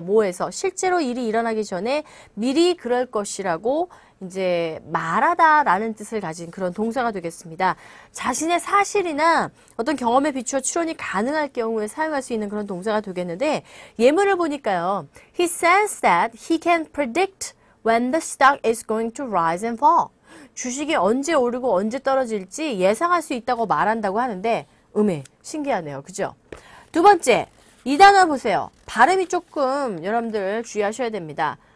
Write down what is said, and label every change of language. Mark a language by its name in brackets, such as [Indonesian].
[Korean] 뭐에서 실제로 일이 일어나기 전에 미리 그럴 것이라고 이제 말하다라는 뜻을 가진 그런 동사가 되겠습니다. 자신의 사실이나 어떤 경험에 비추어 추론이 가능할 경우에 사용할 수 있는 그런 동사가 되겠는데 예문을 보니까요. [English] He says that he can predict when the stock is going to rise and fall. [Korean] 주식이 언제 오르고 언제 떨어질지 예상할 수 있다고 말한다고 하는데 신기하네요. 그죠? 두 번째, 이 단어 보세요. 발음이 조금 여러분들 주의하셔야 됩니다.